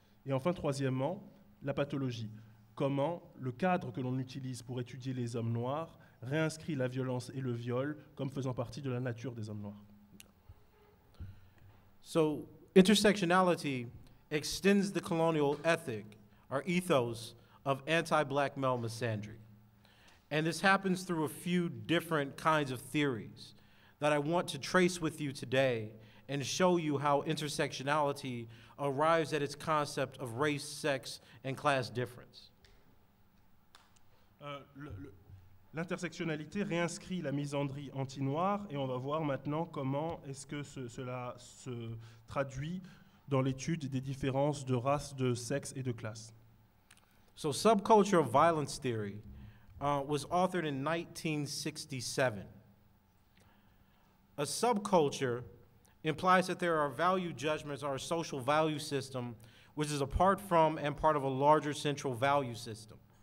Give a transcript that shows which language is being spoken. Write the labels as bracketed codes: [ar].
[fr] Et enfin, troisièmement, la pathologie. Comment le cadre que l'on utilise pour étudier les hommes noirs réinscrit la violence et le viol comme faisant partie de la nature des hommes noirs. [en] So, intersectionality extends the colonial ethic, or ethos, of anti-black male misandry. And this happens through a few different kinds of theories that I want to trace with you today and show you how intersectionality arrives at its concept of race, sex, and class difference. [fr] L'intersectionnalité réinscrit la misandrie anti-noire et on va voir maintenant comment est-ce que cela se traduit dans l'étude des différences de race, de sexe et de classe. [en] So subculture of violence theory was authored in 1967. A subculture implies that there are value judgments or a social value system which is apart from and part of a larger central value system.